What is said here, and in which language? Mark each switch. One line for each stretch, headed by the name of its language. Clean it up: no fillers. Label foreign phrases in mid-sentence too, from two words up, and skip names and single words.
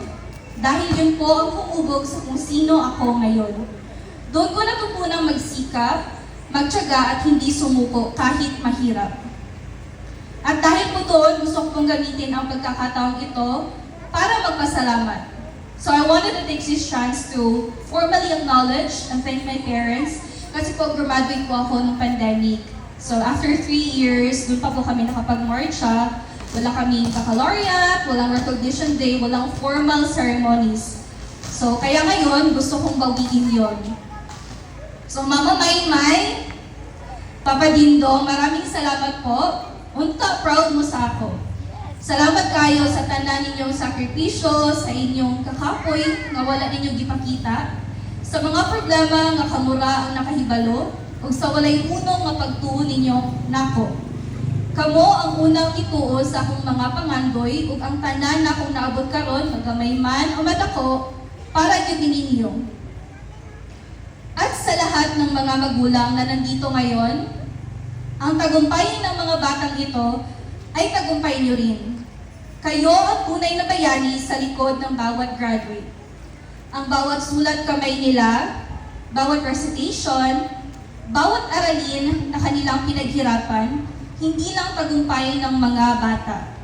Filipino: Dahil yun po ang humubog sa kung sino ako ngayon. Doon ko natutunang magsikap, magtiyaga at hindi sumuko kahit mahirap. At dahil po doon, gusto kong gamitin ang pagkakataong ito para magpasalamat.
English: So I wanted to take this chance to formally acknowledge and thank my parents
Filipino: kasi po graduate po ako ng pandemic. So after 3 years, doon pa po kami nakapag-marcha. Wala kaming baccalaureate, walang
English: recognition day,
Filipino: walang
English: formal ceremonies.
Filipino: So kaya ngayon, gusto kong bawiin yon. So Mama Maymay, Papa Dindong, maraming salamat po.
Cebuano: Unta, proud mo sa ako. Salamat kayo sa tanan ninyong sakripisyo, sa inyong kakapoy nga wala ninyong gipakita, sa mga problema nga kamura ang nakahibalo, ug sa walay unong nga pagtuo ninyo nako. Kamo ang unang ituo sa akong mga pangandoy ug ang tanan na akong naabot karon, magamay man o madako, para gyud ninyo.
Filipino: At sa lahat ng mga magulang na nandito ngayon, ang tagumpay ng mga batang ito ay tagumpay niyo rin. Kayo ang tunay na bayani sa likod ng bawat graduate. Ang bawat sulat kamay nila, bawat recitation, bawat aralin na kanilang pinaghirapan, hindi lang tagumpay ng mga bata.